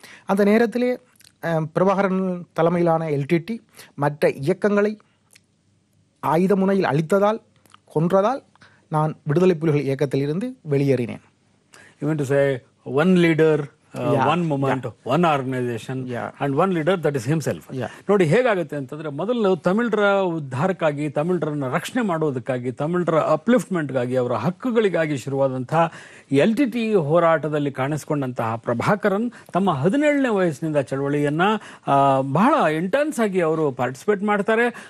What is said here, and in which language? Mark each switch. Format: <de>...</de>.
<ta>அந்த நேரத்திலே பிரபாகரன் தலைமையிலான LTT மற்ற இயக்கங்களை ஆயுத முனையில் அழித்ததால், கொன்றதால் நான் விடுதலை புலிகள் இயக்கத்தில் இருந்து வெளியேறினேன்.</ta> <en>You mean to say one leader, one movement, one organization, and one leader, that is himself.</en> <kn>ನೋಡಿ ಹೇಗಾಗುತ್ತೆ ಅಂತಂದ್ರೆ, ಮೊದಲು ತಮಿಳರ ಉದ್ಧಾರಕ್ಕಾಗಿ, ತಮಿಳರನ್ನ ರಕ್ಷಣೆ ಮಾಡೋದಕ್ಕಾಗಿ, ತಮಿಳರ ಅಪ್ಲಿಫ್ಟ್ಮೆಂಟ್ಗಾಗಿ, ಅವರ ಹಕ್ಕುಗಳಿಗಾಗಿ ಶುರುವಾದಂತಹ LTT ಹೋರಾಟದಲ್ಲಿ ಕಾಣಿಸ್ಕೊಂಡಂತಹ ಪ್ರಭಾಕರನ್ ತಮ್ಮ 17ನೇ ವಯಸ್ಸಿನಿಂದ ಚಳವಳಿಯನ್ನ ಬಹಳ ಇಂಟೆನ್ಸ್ ಆಗಿ ಅವರು ಪಾರ್ಟಿಸಿಪೇಟ್ ಮಾಡ್ತಾರೆ.</kn>